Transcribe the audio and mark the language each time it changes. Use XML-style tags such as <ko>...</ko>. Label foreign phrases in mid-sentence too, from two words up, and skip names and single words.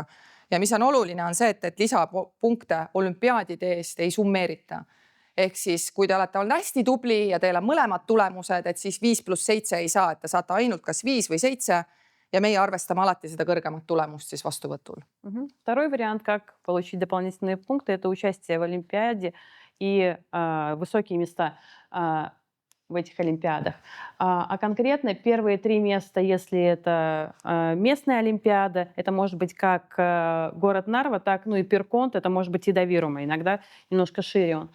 <et>Ja mis on oluline on see, et lisapunkte olümpiaadide eest ei summeerita. Ehk siis, kui te olete olnud hästi tubli ja teil on mõlemad tulemused, et siis 5+7 ei saa, et te saate ainult kas 5 või 7 ja meie arvestame alati seda kõrgemat tulemust siis vastuvõtul.</et> <ru>Второй вариант, как получить дополнительные пункты, это участие в Олимпиаде и высокие места. в этих олимпиадах. А конкретно первые 3 места, если это местная олимпиада, это может быть как город Нарва, так, ну и Перконт, это может быть и Давирума, иногда немножко шире он.</ru>